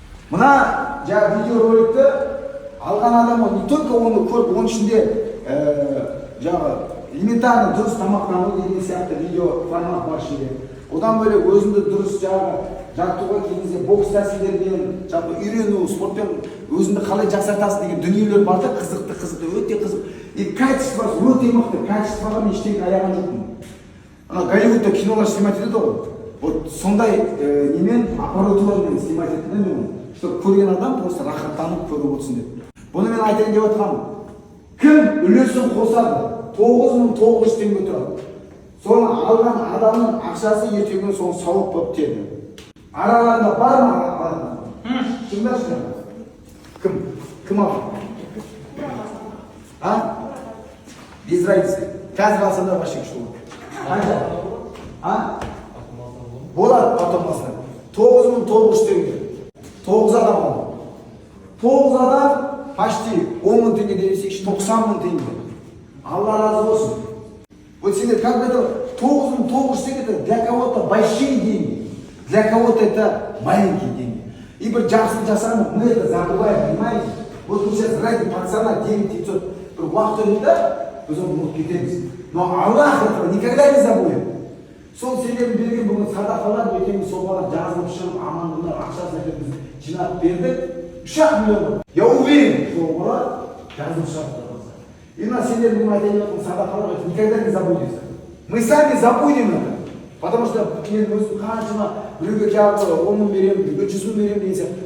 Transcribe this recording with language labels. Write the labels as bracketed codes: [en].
[kk] Мына жаңа видеороликті алған адам [ru] не только [kk] оны көріп, оның ішінде жаңа элементарный дұрыс тамақтану деген сияқты видео формат бар ішінде. Одан бөлек өзіңді дұрыс жаттығуға келгенде бокс тәсілдерімен, үйрену, спортпен өзіңді қалай жақсартасың деген дүниелер бар да, қызықты, өте қызық. И качествосы өте мықты, качествоға мен ештеңе аяған жоқпын. Ана Голливудта кинолар снимать етеді ғой. Вот сондай немен аппаратурамен снимать етеді мен, [ru] чтобы [kk] көрген адам просто рахаттанып көріп отырсын деп. Бұны мен айтайын деп отқаным. Кім үлесін қосады? 9.900 теңге тұрады. Соны алған адамның ақшасы ертеңгі соны сауап болып тиеді. Араларында бар ма? Шыңдашы. Кім алған? А? [ru] Без разницы. [kk] Қазір алсаңдар [ru] вообще [kk] күшті болады. Қанша? А? Болады [ru] потом [kk] алсаң. 9.900 теңге. 9 адам алды. 9 адам [ru] почти [kk] 10 мың теңге демесек, 90 мың теңге. Алла разы болсын. [ru] Вот сендер как бы это 9.900 теңге, это для кого-то большие деньги, для кого-то это маленькие деньги. И [kk] бір жақсы жасағанын [ru] мы это забываем, понимаете? Вот мы сейчас ради пацана [kk] 9.900 бір уақыт өтті, біз оны ұмытып кетеміз. [ru] Но Аллах этого никогда не забудет. [kk] Сол сендердің берген бүгін садақалар, ертең сол бала жазылып шығып, амандығына ақшасын әкеліп біз жинап бердік. 3 миллион. [ru] Я уверен, [kk] сол бала жазылып шығып. И на сендер бүгін айтайын отқан садақалар, [ru] это никогда не забудется. Мы сами забудем это. Потому что [kk] мен өзім қаншама біреуге кәбі 10 мың беремін, 100 мың беремін деген сияқты.